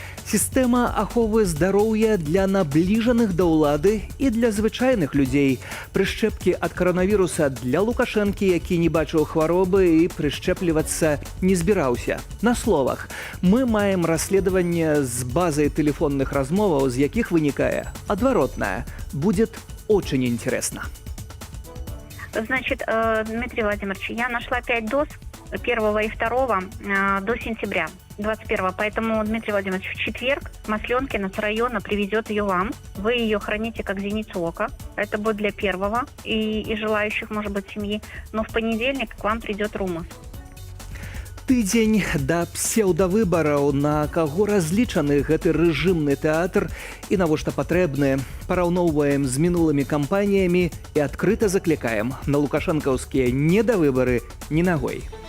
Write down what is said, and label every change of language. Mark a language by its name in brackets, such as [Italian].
[Belarusian] Сістэма аховы здароўя для набліжаных да ўлады і для звычайных людзей. Прышчэпкі ад каранавіруса для Лукашэнкі, які не бачыў хваробы і прышчэплівацца не збіраўся. На словах, мы маем расследаванне з базай тэлефонных размоваў, з якіх вынікае адваротнае. [Russian] Будет очень интересно. Значит, Дмитрий Владимирович, я нашла 5 доз, 1 и 2 до сентября 21. Поэтому, Дмитрий Владимирович, в четверг Масленкина с района привезет ее вам. Вы ее храните как зеницу ока. Это будет для первого и желающих, может быть, семьи. Но в понедельник к вам придет Румас. [Belarusian] Тыдзень да псеўдавыбараў, на каго разлічаны гэты рэжымны тэатр і навошта патрэбны. Параўноўваем з мінулымі кампаніямі і адкрыта заклікаем на лукашэнкаўскія недавыбары ні нагой.